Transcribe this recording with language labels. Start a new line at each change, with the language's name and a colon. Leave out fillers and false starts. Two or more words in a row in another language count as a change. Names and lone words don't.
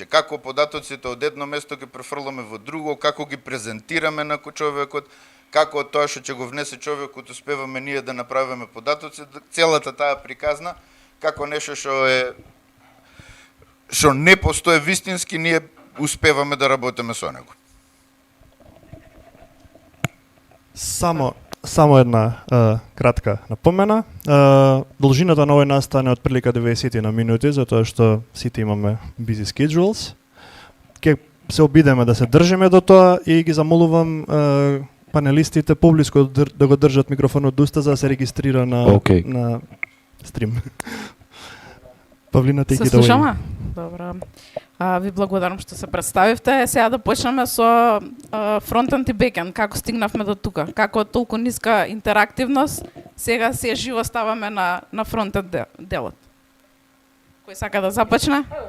Macedonian: Како податоците од едно место ги префрламе во друго, како ги презентираме на човекот, како тоа што ќе го внесе човекот успеваме ние да направиме податоци, целата таа приказна, како нешто што не постои вистински, ние успеваме да работиме со него. Само една кратка напомена. Должината на овој настан е од прилика 90 на минути, затоа што сите имаме
English: busy schedules.
Macedonian: Ке се обидеме да се држиме до тоа и ги замолувам панелистите поблиско да го држат микрофонот до уста за да се регистрира на стрим. Павлина,
English: take it away.
Macedonian: Се слушаме? Добро. Ви благодарам што се представивте. Сега да почнеме со фронтенд и бекенд. Како стигнавме до тука? Како толку ниска интерактивност, сега се живо ставаме на фронтенд делот. Кој сака да започне?